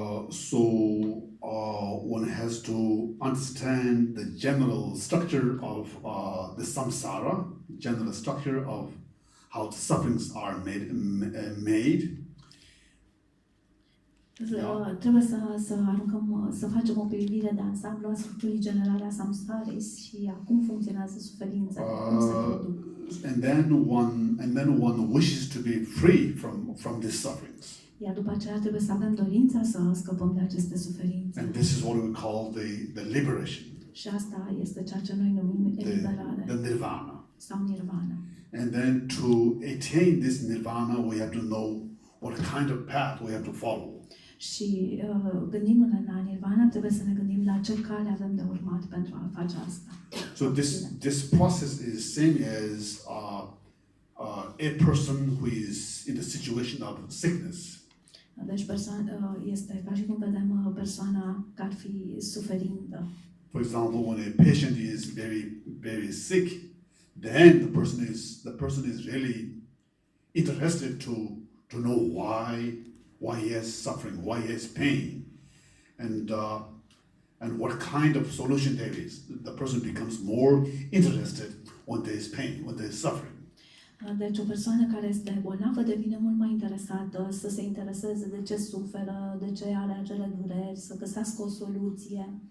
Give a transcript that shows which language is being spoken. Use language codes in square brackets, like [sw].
[en] So one has to understand the general structure of the samsara, general structure of how the sufferings are made. [ro] Trebuie să aruncăm, să facem o privire de ansamblu a structurii generale a samsarei și a cum funcționează suferința, cum se produc. [en] And then one wishes to be free from these sufferings. [ro] Iar după aceea trebuie să avem dorința să scăpăm de aceste suferințe. [en] And this is what we call the liberation. [ro] Și asta este ceea ce noi numim eliberare [en] The nirvana. [ro] sau nirvana. [en] And then to attain this nirvana, we have to know what kind of path we have to follow. [ro] Și gândindu-ne la nirvana, trebuie să ne gândim la ce cale avem de urmat pentru a face asta. [en] So this process is same as a person who is in the situation of sickness. [ro] Deci este ca și cum vedem persoana că ar fi suferindă. [en] For example, when a patient is very sick, then the person is really interested to know why he has suffering, why he has pain, and what kind of solution there is. The person becomes more interested when there is pain, when there is suffering. [ro] Deci o persoană care este bolnavă devine mult mai interesată să se intereseze de ce suferă, de ce are acele dureri, să găsească o soluție.